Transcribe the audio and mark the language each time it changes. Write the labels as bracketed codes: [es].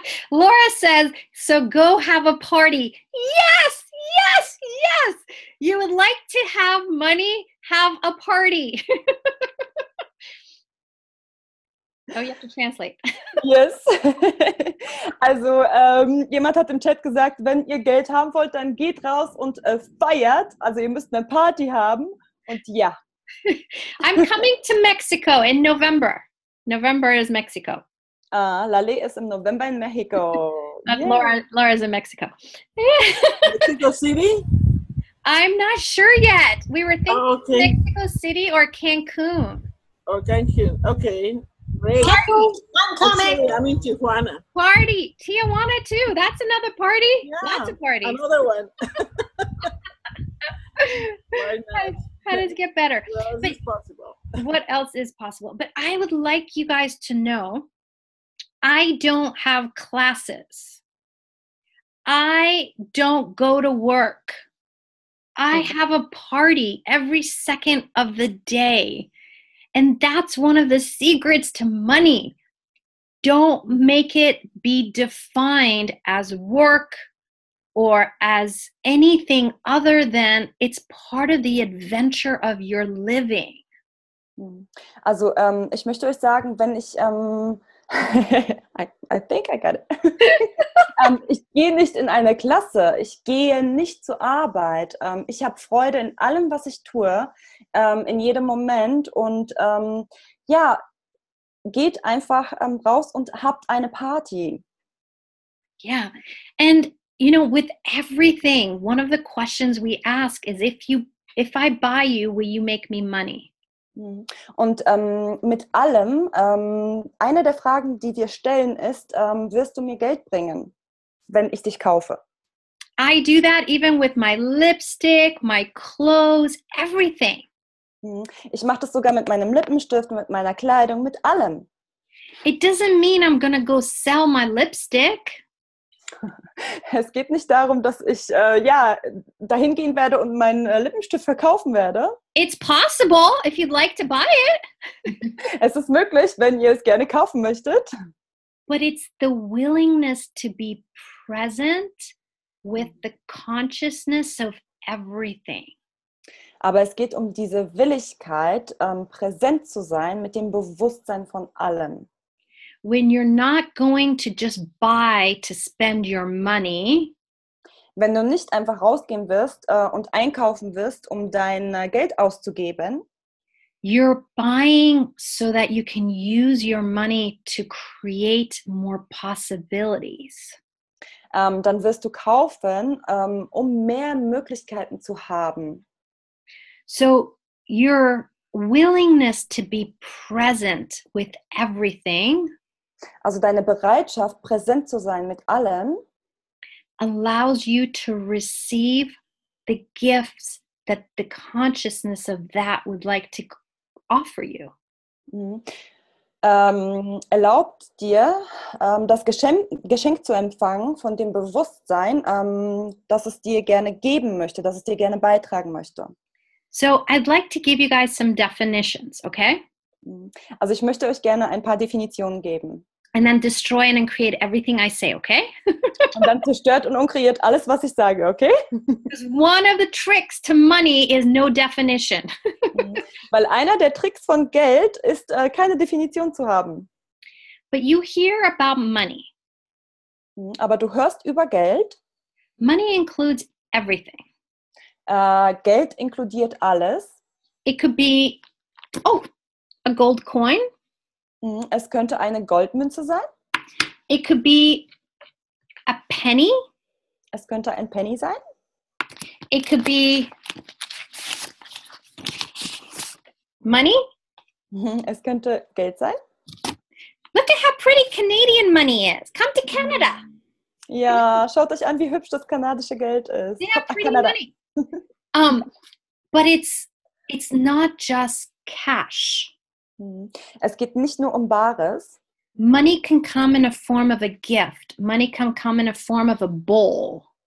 [en] Laura says, so go have a party. Yes, yes, yes. You would like to have money, have a party. Oh, you have to translate. Yes. [de] Also, jemand hat im Chat gesagt, wenn ihr Geld haben wollt, dann geht raus und feiert. Also, ihr müsst eine Party haben. Und ja. [en] I'm coming to Mexico in November. November is Mexico. [de] Laleh ist im November in Mexiko. [en] Yeah. Laura's in Mexico. Mexico City? I'm not sure yet. We were thinking Mexico City or Cancun. Or Cancun. Okay. Great. I'm coming. Okay, I'm in Tijuana. Party. Tijuana too. That's another party. Yeah, Lots of parties. Another one. Why not? How does it get better? What else is possible? What else is possible? But I would like you guys to know, I don't have classes. I don't go to work. I have a party every second of the day. And that's one of the secrets to money. Don't make it be defined as work or as anything other than it's part of the adventure of your living. [de] Also, ich möchte euch sagen, wenn ich [en] I think I got it. [de] Ich gehe nicht in eine Klasse, ich gehe nicht zur Arbeit. Ich habe Freude in allem, was ich tue, in jedem Moment und ja, geht einfach raus und habt eine Party. [en] Yeah, and you know, with everything, one of the questions we ask is if I buy you, will you make me money? [de] Und mit allem, eine der Fragen, die wir stellen, ist, wirst du mir Geld bringen, wenn ich dich kaufe? [en] I do that even with my lipstick, my clothes, everything. [de] Ich mache das sogar mit meinem Lippenstift, mit meiner Kleidung, mit allem. [en] It doesn't mean I'm gonna go sell my lipstick. [de] Es geht nicht darum, dass ich dahin gehen werde und meinen Lippenstift verkaufen werde. [en] It's possible if you'd like to buy it. [de] Es ist möglich, wenn ihr es gerne kaufen möchtet. [en] But it's the willingness to be present with the consciousness of everything. [de] Aber es geht um diese Willigkeit, präsent zu sein mit dem Bewusstsein von allem. [en] When you're not going to just buy to spend your money, [de] wenn du nicht einfach rausgehen wirst und einkaufen wirst, um dein Geld auszugeben, [en] you're buying so that you can use your money to create more possibilities. [de] Dann wirst du kaufen, um mehr Möglichkeiten zu haben. [en] So your willingness to be present with everything, [de] also deine Bereitschaft, präsent zu sein mit allem, [en] allows you to receive the gifts that the consciousness of that would like to offer you. [de] Erlaubt dir, das Geschenk zu empfangen von dem Bewusstsein, dass es dir gerne geben möchte, dass es dir gerne beitragen möchte. [en] So I'd like to give you guys some definitions, okay? [de] Also ich möchte euch gerne ein paar Definitionen geben. [en] And then destroy and create everything I say, okay? [de] Und dann zerstört und unkreiert alles, was ich sage, okay? [en] Because one of the tricks to money is no definition. [de] Weil einer der Tricks von Geld ist, keine Definition zu haben. [en] but you hear about money. [de] Aber du hörst über Geld. [en] Money includes everything. [de] Geld inkludiert alles. [en] It could be, a gold coin. [de] Es könnte eine Goldmünze sein. [en] It could be a penny. [de] Es könnte ein Penny sein. [en] It could be money. [de] Es könnte Geld sein. [en] Look at how pretty Canadian money is. Come to Canada. [de] Ja, schaut euch an, wie hübsch das kanadische Geld ist. [en] They have [de] Kommt nach [en] pretty [de] Kanada. [en] money. But it's not just cash. [de] Es geht nicht nur um Bares. [en] Money can come in a form of a gift. Money can come in a form of a bowl.